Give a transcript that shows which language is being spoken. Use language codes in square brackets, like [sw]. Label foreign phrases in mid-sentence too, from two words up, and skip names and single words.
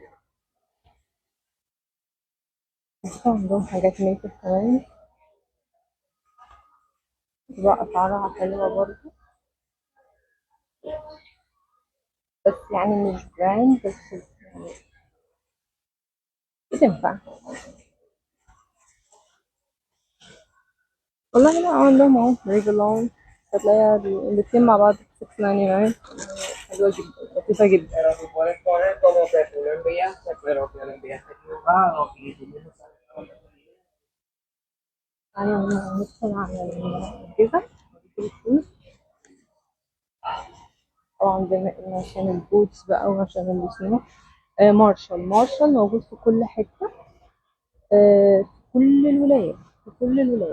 [ar] بس عندهم حاجات [en] make up [ar] كمان بتبقى أسعارها حلوة برضه، بس يعني مش براند، بس يعني بتنفع. والله لا، عندهم اهو ريجلون، هتلاقيها الاتنين مع بعض $6.99. حلوة جدا، لطيفة جدا. [es] Pero si puedes poner como que tú lo enviaste, pero que lo enviaste equivocado y tú mismo sabes. [ar] يعني ندخل على الجزم الفلوس. طبعا عشان البوتس بقى وعشان السنو. مارشال موجود في كل حتة، في كل الولايات، في كل الولايات.